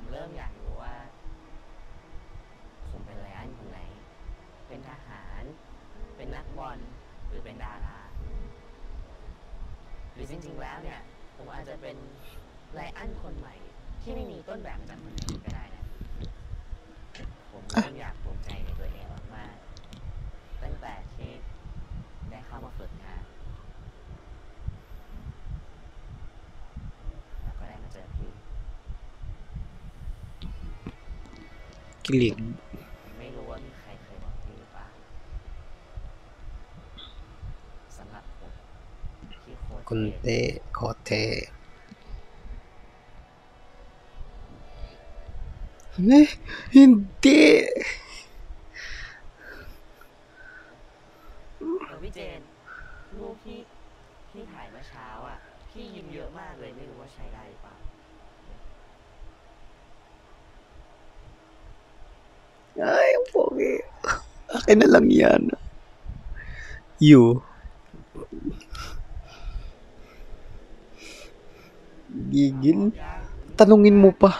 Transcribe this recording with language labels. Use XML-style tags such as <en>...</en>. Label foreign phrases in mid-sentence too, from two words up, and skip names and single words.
<th>เริ่มอยากรู้ว่า ผมเป็นไลอ้อนคนไหน เป็นทหาร เป็นนักบอล หรือเป็นดารา หรือจริงๆแล้วเนี่ย ผมอาจจะเป็นไลอ้อนคนใหม่ ที่ไม่มีต้นแบบมาจากคนไหนก็ได้นะ ผมเริ่มอยากภูมิใจในตัวเองมากๆตั้งแต่ที่ได้เข้ามาฝึกงานแล้วก็ได้มาเจอพี่</th> <tl>Kilig.</tl> <th>ไม่รู้ว่ามีใครเคยบอกพี่หรือเปล่าสำหรับผมที่โคตรเท่ Kunti. Kote.</th> <tl>Hindi.</tl> <th>พี่เจนรูปที่ถ่ายเมื่อเช้าอ่ะพี่ยิ้มเยอะมากเลยไม่รู้ว่าใช้ได้หรือเปล่า</th> <tl>Ay, ang pogi. Akin na lang yan. You. Gigil. Tanungin mo pa.</tl>